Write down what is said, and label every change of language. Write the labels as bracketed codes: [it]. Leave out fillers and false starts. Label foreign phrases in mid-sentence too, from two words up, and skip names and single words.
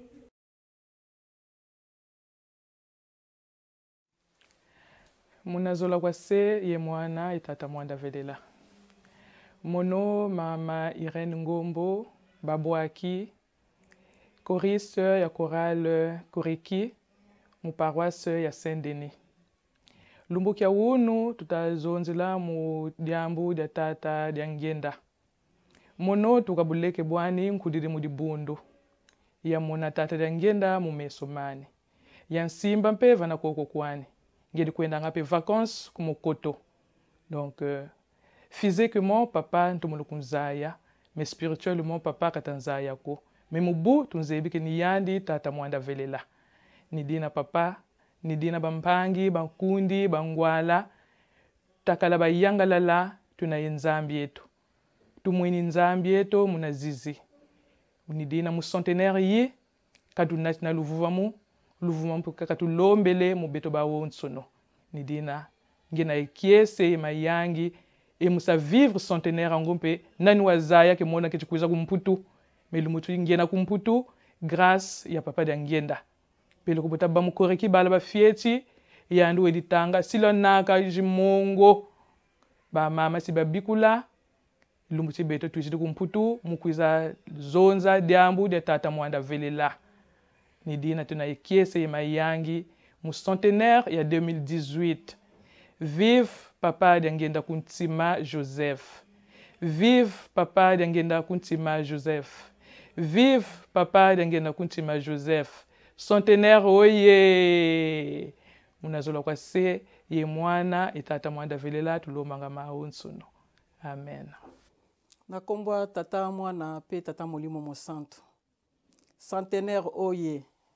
[kg] Munazola kwase ye mwana etata mwanda velela mono mama Irene Ngombo babwaki choriste ya chorale Koreki mu paroisse ya Saint-Denis. Lumbukia wunu tutazonzela mu diambu dia tata dia ngenda. Mono tukabuleke bwani nkudiri mu dibundu. Ya mona tata dia ngenda mu mesomani. Ya nsimba mpeva na koko kwani. Ngedi kwenda ngape vacances kumukoto. Donc physiquement papa ntumulukunzaya, mais spirituellement papa katanzaya ko. Mais mubu tunzebi ke ni yandi tata mwanda velela. Ni dina papa, ni dina bampangi, bankundi, bangwala, takala bayangalala, tunaye nzambi yetu. Tumwini nzambi yetu munazizi. Ni dina mu centenaire yi, kadunati na luvuvamu mpuka katulombele mu beto bawo nsono. Ni dina ngena ekiese mayangi, e musa vivre centenaire ngompe, nani wazaya ke mona kechikuza kumputu, melumutu ngena kumputu, grâce ya papa de ngenda. Pelo kubota bamukoreki bala bafieti yandu editanga silo naka jimongo ba mama si babikula lumuti beto tujidu kumputu mukwiza zonza diambu de tata mwanda velela ni dina tuna ekiese mayangi mu centenaire ya 2018. Vive papa de ngenda kuntima Joseph, vive papa de ngenda kuntima Joseph, vive papa de ngenda kuntima Joseph. Centenaire oye munazola kwa se ye mwana etata mwanda velela tulomanga maunsuno. Amen. [ln] Nakomba tata mwana pe tata molimo mosanto. [kg] Centenaire oye.